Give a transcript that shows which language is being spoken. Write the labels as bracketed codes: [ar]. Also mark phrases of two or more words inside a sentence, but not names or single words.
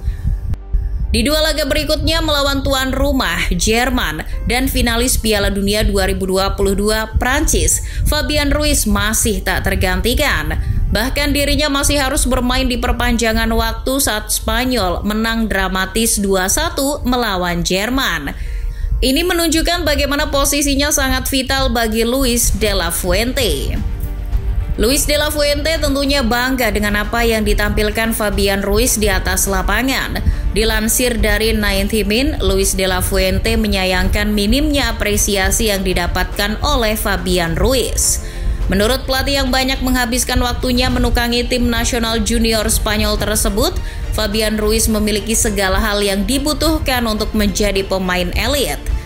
[id] Di dua laga berikutnya melawan tuan rumah Jerman dan finalis Piala Dunia 2022 Prancis, Fabian Ruiz masih tak tergantikan. Bahkan dirinya masih harus bermain di perpanjangan waktu saat Spanyol menang dramatis 2-1 melawan Jerman. Ini menunjukkan bagaimana posisinya sangat vital bagi Luis de la Fuente. Luis de la Fuente tentunya bangga dengan apa yang ditampilkan Fabian Ruiz di atas lapangan. Dilansir dari 90 Min, Luis de la Fuente menyayangkan minimnya apresiasi yang didapatkan oleh Fabian Ruiz. Menurut pelatih yang banyak menghabiskan waktunya menukangi tim nasional junior Spanyol tersebut, Fabian Ruiz memiliki segala hal yang dibutuhkan untuk menjadi pemain elit.